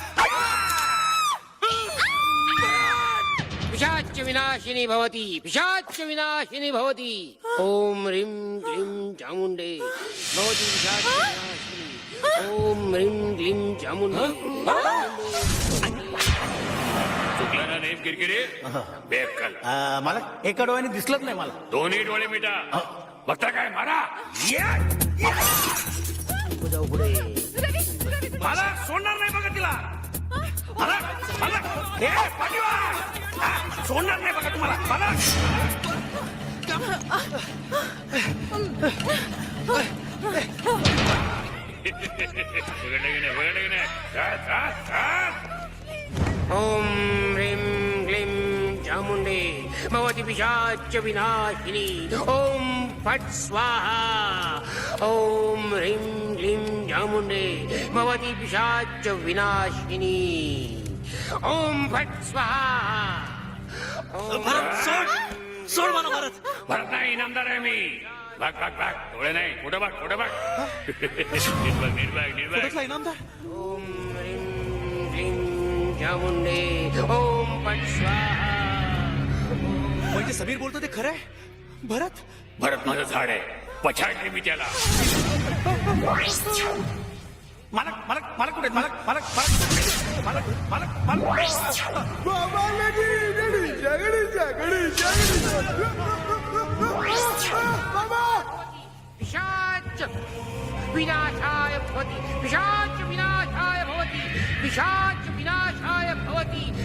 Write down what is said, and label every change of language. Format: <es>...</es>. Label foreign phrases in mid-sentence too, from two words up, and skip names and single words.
<sa>पिशाच विनाशिनी भवती पिशाच विनाशिनी भवती. ओम ह्रीं क्लीं चामुंडे भवती पिशाच विनाशिनी. ओम ह्रीं क्लीं चामुंडे.</sa> <mr>चुकला ना नेम किरकिरे. बेकल. मला एका डोळ्याने दिसलंच नाही मला. दोन्ही डोळे मिटा. बघता काय मारा. मला सोडणार नाही बघा तिला. मला सोडणार नाही बघा तुम्हाला. मला बघडलं की नाही.</mr> <sa>ओम ह्रीं क्लीं चामुंडे भवती पिशाच विनाशिनी. ओम फट स्वाहा. ओम ह्रीं क्लीं चामुंडे भवती पिशाच विनाशिनी. ओम फट स्वाहा.</sa> <mr>भरत सोड मला भरत. भरत नाही इनामदार आहे मी. भाग भाग भाग. डोळे नाही. पुढं भाग पुढं भाग. निर्भाग निर्भाग निर्भाग. कुठला इनामदार?</mr> <sa>ओम ह्रीं क्लीं चामुंडे. ओम फट स्वाहा.</sa> <mr>म्हणजे समीर बोलतो ते खरंय. भरत भरत माझं झाड आहे. पछाडले मी त्याला. मला कुठे बाबा लगीन गडीच्या बाबा.</mr> <sa>पिशाच विनाशाय भवति. पिशाच विनाशाय भवति. पिशाच विनाशाय भवति.</sa>